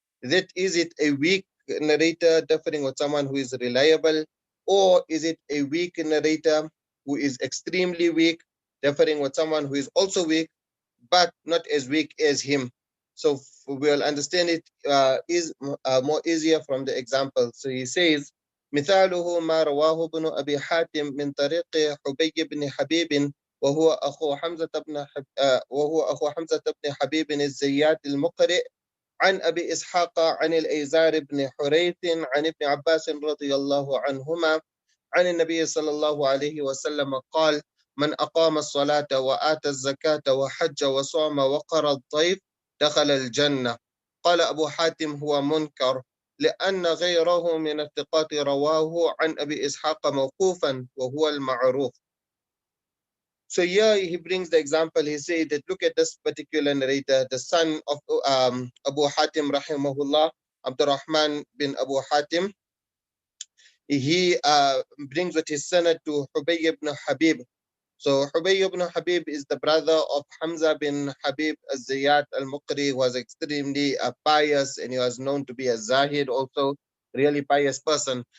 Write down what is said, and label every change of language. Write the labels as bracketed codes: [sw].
[en] That is it a weak narrator differing with someone who is reliable, or is it a weak narrator who is extremely weak, differing with someone who is also weak, but not as weak as him? So we'll understand it is more easier from the example. So he says, [ar] مثاله ما رواه ابن أبي حاتم من طريق حبي بن حبيب وهو أخو حمزة بن حبيب الزيات المقرئ عن أبي إسحاق عن الأيزار بن حريث عن ابن عباس رضي الله عنهما عن النبي صلى الله عليه وسلم قال: من أقام الصلاة وآتى الزكاة وحج وصام وقر الضيف دخل الجنة. قال أبو حاتم: هو منكر لأن غيره من الثقات رواه عن أبي إسحاق موقوفا وهو المعروف. [en] So here he brings the example. He said that look at this particular narrator, the son of Abu Hatim rahimahullah, Abdurrahman bin Abu Hatim. He brings with his son to Hubay ibn Habib. So Hubay ibn Habib is the brother of Hamza bin Habib al-Ziyat al-Muqri, who was extremely pious, and he was known to be a Zahid, also really pious person.